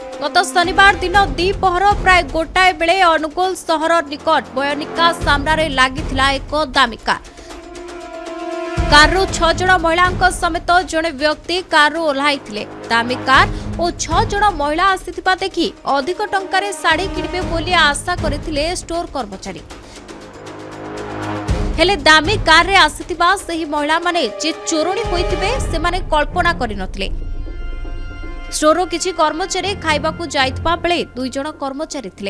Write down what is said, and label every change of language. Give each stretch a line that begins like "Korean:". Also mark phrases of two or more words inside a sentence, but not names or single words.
Odia: ଗତ ଶନିବାର ଦିନ ଦ୍ୱିପହର ପ୍ରାୟ ଗୋଟାଏ ବେଳେ ଅନୁଗୋଳ ସହର ନିକଟ ବୟନିକା ସାମନେ ଲାଗିଥିଲା ଏକ ଦାମୀ କାରୁ 6 ଜଣ ମହିଳା ସମେତ ଜଡ଼େ ବ୍ୟକ୍ତି କାରୁ ଓହ୍ଲାଇଥିଲେ। ଦାମୀ କାର ଓ 6 ଜଣ ମହିଳା ଆସିଥିବା ଦେଖି ଅଧିକ ଟଙ୍କାରେ ଶାଢ଼ୀ କିଣିବେ ବୋଲି ଆଶା କରିଥିଲେ ଷ୍ଟୋର କର୍ମଚାରୀ। ହେଲେ ଦାମୀ କାର ରେ ଆସିଥିବା ସହି ମହିଳା ମାନେ ଯେ ଚୋରଣୀ ହୋଇଥିବେ ସେ ମାନେ କଳ୍ପନା କରିନଥିଲେ। ଷ୍ଟୋର କିଛି କର୍ମଚାରୀ ଖାଇବାକୁ ଯାଇଥିବା ବେଳେ 2 ଜଣ କର୍ମଚାରୀ ଥିଲେ।